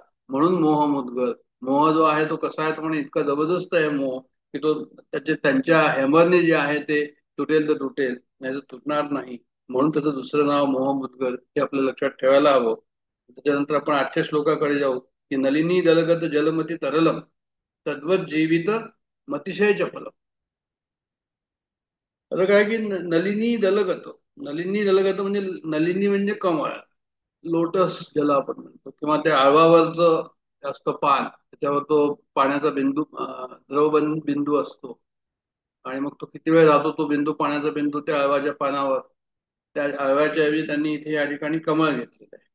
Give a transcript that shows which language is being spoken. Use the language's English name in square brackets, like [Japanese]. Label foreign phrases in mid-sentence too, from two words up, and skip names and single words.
[Marathi] म्हणून मोह मुद्गल. मोह जो आहे तो कसा आहे, तो म्हणजे इतका जबरदस्त आहे मोह, की तो त्यांच्या हेमरने जे आहे ते तुटेल तर तुटेल, नाही तर तुटणार नाही. म्हणून त्याचं दुसरं नाव मोहमुद्गर हे आपल्या लक्षात ठेवायला हवं. त्याच्यानंतर आपण 8व्या श्लोकाकडे जाऊ की [Sanskrit] नलिनी दलगत जलमती तरलम तद्वत जीवित मतिशय चपलम. [Marathi] आता काय की [Sanskrit] नलिनी दलगत, नलिनी दलगत [Marathi] म्हणजे नलिनी म्हणजे कमळ, लोटस ज्याला आपण म्हणतो, किंवा त्या आळवावरचं असतं पान, त्याच्यावर तो पाण्याचा बिंदू द्रवबंद बिंदू असतो आणि मग तो किती वेळ राहतो तो बिंदू, पाण्याचा बिंदू त्या आळवाच्या पानावर. त्या आळव्याच्या ऐवजी त्यांनी इथे या ठिकाणी कमळ घेतलेलं आहे.